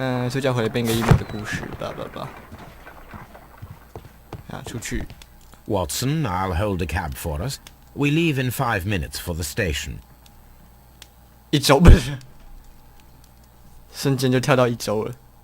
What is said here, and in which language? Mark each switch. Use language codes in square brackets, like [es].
[zh] 主角回来编个一模的故事，叭叭叭。出去。 [en] Watson, I'll hold a cab for us. We leave in 5 minutes for the station. [zh] 一周不是，瞬间就跳到一周了。